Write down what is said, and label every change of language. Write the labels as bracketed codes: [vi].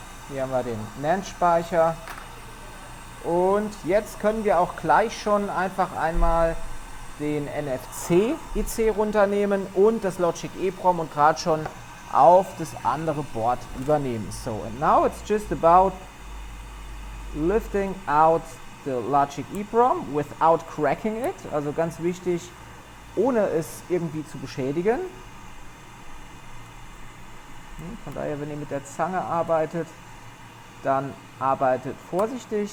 [de] Hier haben wir den NAND-Speicher. Und jetzt können wir auch gleich schon einfach einmal den NFC-IC runternehmen und das Logic EEPROM und gerade schon auf das andere Board übernehmen. [en] So, and now it's just about lifting out the Logic EEPROM without cracking it. [de] Also ganz wichtig, ohne es irgendwie zu beschädigen. Von daher, wenn ihr mit der Zange arbeitet, dann arbeitet vorsichtig.